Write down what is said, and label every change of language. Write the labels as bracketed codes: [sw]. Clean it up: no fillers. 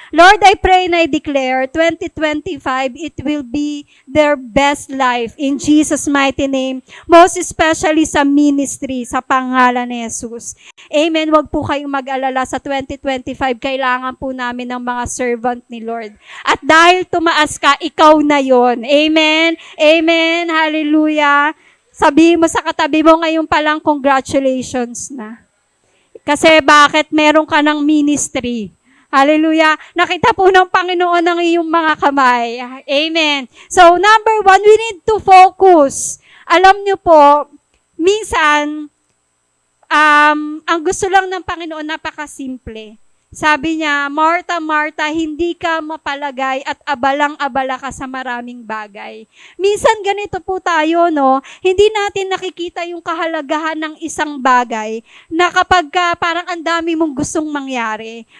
[en] Lord, I pray and I declare 2025, it will be their best life in Jesus' mighty name. [tl] Most especially sa ministry, sa pangalan ni Jesus. Amen. Huwag po kayong mag-alala sa 2025. Kailangan po namin ng mga servant ni Lord. At dahil tumaas ka, ikaw na yon. Amen. Amen. Hallelujah. Sabihin mo sa katabi mo ngayon pa lang, congratulations na. Kasi bakit meron ka ng ministry? Hallelujah. Nakita po ng Panginoon ang iyong mga kamay. Amen. [en] So, number 1, we need to focus. [tl] Alam niyo po, minsan, ang gusto lang ng Panginoon, napakasimple. Sabi niya, Martha, Martha, hindi ka mapalagay at abalang-abala ka sa maraming bagay. Minsan ganito po tayo, no? Hindi natin nakikita yung kahalagahan ng isang bagay na kapag parang ang dami mong gustong mangyari.